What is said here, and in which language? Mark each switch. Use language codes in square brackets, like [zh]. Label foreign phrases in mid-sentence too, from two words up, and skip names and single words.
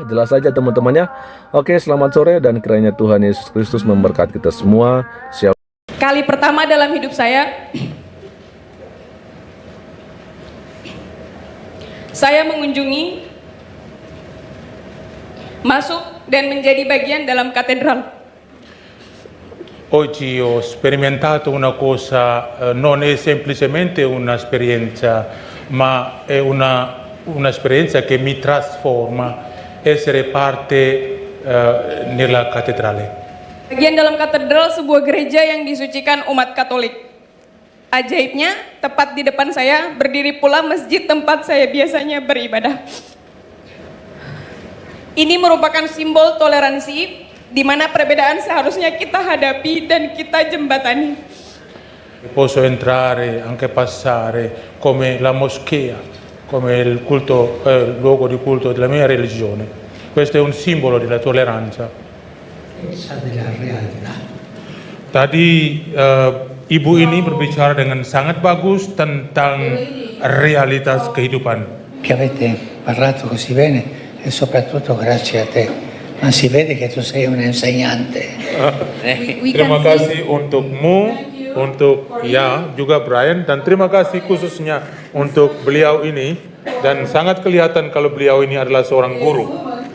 [id] Jelas saja teman-temannya. Oke, selamat sore dan kiranya Tuhan Yesus Kristus memberkati kita semua. Kali pertama dalam hidup saya mengunjungi, masuk dan menjadi bagian dalam katedral. [it] Oggi ho sperimentato una cosa, non è semplicemente un'esperienza, ma è un'esperienza che mi trasforma, essere parte nella cattedrale. [id] Bagian dalam katedral sebuah gereja yang disucikan umat Katolik. Ajaibnya, tepat di depan saya berdiri pula masjid tempat saya biasanya beribadah. Ini merupakan simbol toleransi di mana perbedaan seharusnya kita hadapi dan kita jembatani. [it] Posso entrare, anche passare, come la moschea, come il culto, luogo di culto della mia religione. Questo è un simbolo della tolleranza. Della realtà. [id] Tadi ibu ini berbicara dengan sangat bagus tentang realitas kehidupan. [it] Che avete parlato così bene e soprattutto grazie a te. Ma si vede che tu sei un insegnante. [id] Terima kasih untukmu, untuk juga Brian, dan terima kasih khususnya untuk beliau ini, dan sangat kelihatan kalau beliau ini adalah seorang guru.